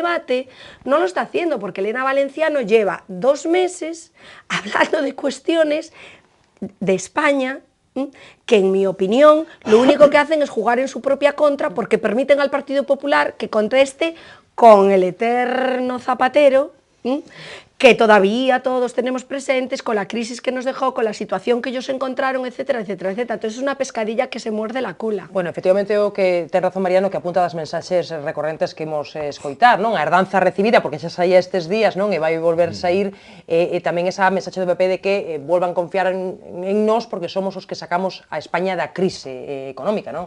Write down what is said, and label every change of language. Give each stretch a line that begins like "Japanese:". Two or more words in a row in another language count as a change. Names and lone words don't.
Spanish: debate, no lo está haciendo, porque Elena Valenciano lleva 2 meses hablando de cuestiones de España, que en mi opinión lo único que hacen es jugar en su propia contra, porque permiten al Partido Popular que conteste con el eterno Zapatero, que todavía todos tenemos presentes, con la crisis que nos dejó, con la situación que ellos encontraron, etcétera, etcétera, etcétera. Entonces es una pescadilla que se muerde la cola.
Galician: Bueno, efectivamente, o que ten razón Mariano, que apunta das mensaxes recorrentes que imos escoitar, non? A herdanza recibida, porque xa saía estes días, non? E vai volver sair, e tamén esa mensaxe do PP de que volvan confiar en nós porque somos os que sacamos a España da crise económica, non?